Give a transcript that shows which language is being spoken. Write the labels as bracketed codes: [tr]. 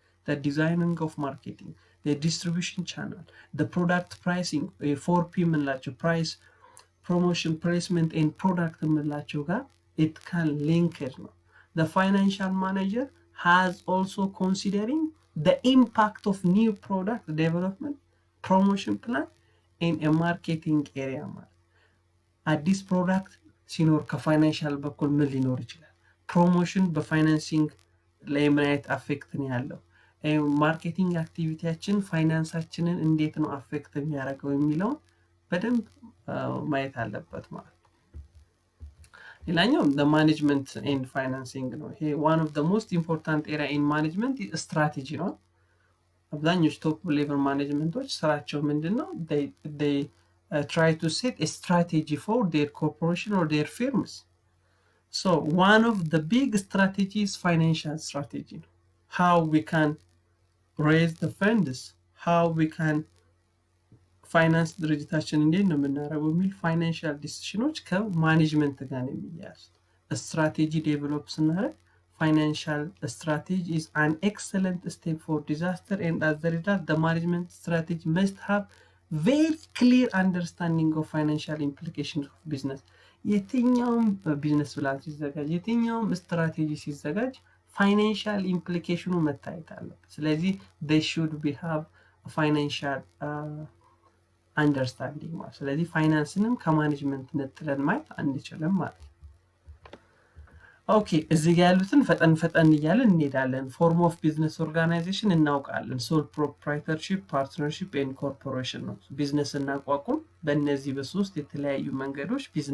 [en] The designing of marketing, the distribution channel, the product pricing, 4P የምንላቸው price, promotion, placement and product የምንላቸው ጋር it can link it ነው። The financial manager has also considering the impact of new product development, promotion plan in a marketing area [am] ማለት አዲስ ፕሮዳክት ሲኖር ከፋይናንሻል በኩል ምን ሊኖር ይችላል? ፕሮሞሽን በፋይናንሲንግ ላይ ምን አይነት አፌክት ነው ያለው? ማርኬቲንግ አክቲቪቲያችን ፋይናንሳችንን እንዴት ነው አፌክት የሚያደርገው የሚለውን በደንብ ማየት አለበት ማለት ነው። ሌላኛው [en] the management and financing [am] ነው። ይሄ [en] one of the most important area in management strategy [am] ነው። አብዛኞቹ ቶፕ ሌቨል ማኔጅመንቶች ስራቸው ምንድነው? [en] they try to set a strategy for their corporation or their firms. So one of the big strategies financial strategy. How we can raise the funds, how we can finance [am] ድርጅታችን እንዴት ነው የምናደርገው የሚል ፋይናንሻል ዲሲሽኖች ከማኔጅመንት ጋር ነው የሚያያዙት። ስትራቴጂ ዴቨሎፕ ስናደርግ [en] financial strategy is an excellent step for disaster, and as a result the management strategy must have very clear understanding of financial implications of business. [am] የትኛውም ቢዝነስ ፕላን ሲዘጋጅ የትኛውም ስትራቴጂ ሲዘጋጅ ፋይናንሻል ኢምፕሊኬሽኑ መታየት አለበት። ስለዚህ [en] they should be have a financial understanding [am] ማለት። ስለዚህ ፋይናንስንም ከማኔጅመንት ነጥለን ማየት አንችልም ማለት ነው። ኦኬ እዚህ ጋር ያሉትን ፈጠን እያለን እንሄዳለን። ፎርም ኦፍ ቢዝነስ ኦርጋናይዜሽን እናውቃለን። ሶል ፕሮፕራይተርሺፕ፣ ፓርትነርሺፕ ኤንድ ኮርፖሬሽን ነው። ቢዝነስ እናቋቁም። በእነዚህ በሶስት የተለያዩ መንገዶች